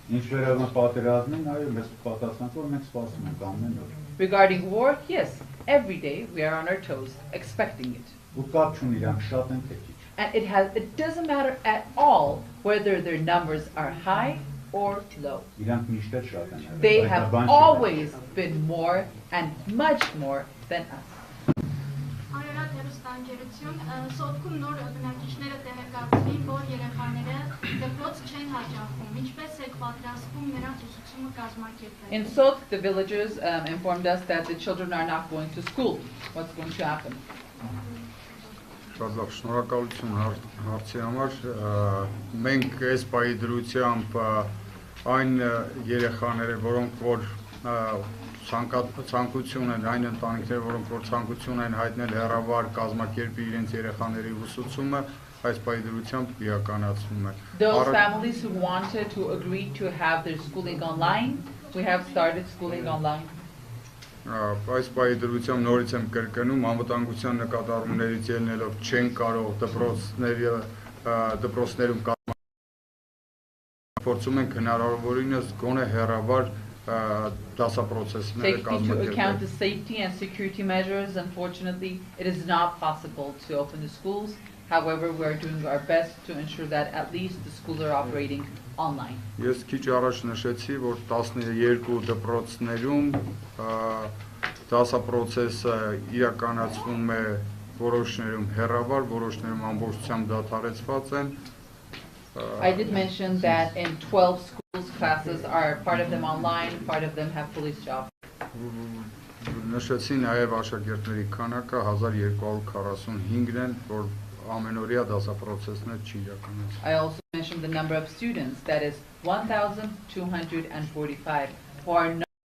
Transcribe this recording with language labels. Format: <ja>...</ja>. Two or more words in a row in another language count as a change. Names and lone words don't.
<en>Regarding war, yes, every day we are on our toes, expecting it. And it doesn't matter at all whether their numbers are high or low. They have always been more and much more than us.</en> <hy>Սոթքում նոր բնակիչները տեղեկացրին, որ երեխաները դպրոց չեն հաճախում, ինչպես եք պատրաստվում նրանց ուսուցումը կազմակերպել։</hy> <en>In Sokh, the villagers informed us that the children are not going to school. What's going to happen?</en> <hy>Շատ լավ, շնորհակալություն հարցի համար։ Մենք այս պահի դրությամբ այն երեխաները, որոնք որ ցանկություն են, այն ընտանիքները, որոնք որ ցանկություն են հայտնել հեռավար կազմակերպի իրենց երեխաների ուսուցումը, այս պահի դրությամբ իրականացվում է։</hy> <en>Those families who wanted to agree to have their schooling online, we have started schooling online.</en> <hy>Այս պահի դրությամբ նորից եմ կրկնում, անվտանգության նկատառումներից ելնելով չեն կարող դպրոցներում փորձում ենք հնարավորինս գոնե հեռավար</hy> <en>Taking into account the safety and security measures, unfortunately, it is not possible to open the schools. However, we are doing our best to ensure that at least the schools are operating online.</en> <hy>Ես քիչ առաջ նշեցի, որ 12 դպրոցներում դասապրոցեսը իրականացվում է որոշներում հեռավար, որոշներում ամբողջությամբ դադարեցված են։</hy> <en>I did mention that in 12 schools, classes are part of them online, part of them have police jobs.</en> <hy>Նշեցի նաև աշակերտների քանակը 1245-ն են, որ ամենօրյա դասապրոցեսներ չի իրականացվում։</hy> <en>I also mentioned the number of students, that is 1245, who are not</en>